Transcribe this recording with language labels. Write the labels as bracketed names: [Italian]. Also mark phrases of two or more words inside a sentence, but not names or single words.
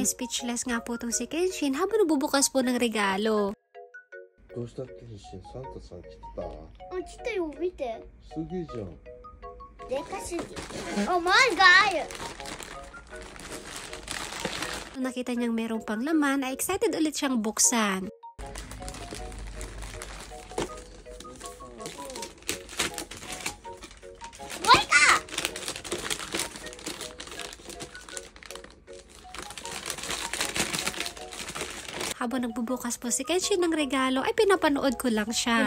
[Filipino] Na-speechless nga po itong si Kenshin habang nabubukas po ng regalo. [Japanese] どうしたケンシン、サンタさん来てた？来たよ、見て。すげえじゃん。でかすぎ。 [English] Oh my god! [Filipino] Nung nakita niyang merong pang laman, ay excited ulit siyang buksan. Habang nagbubukas po si Kenshin ng regalo, ay pinapanood ko lang siya.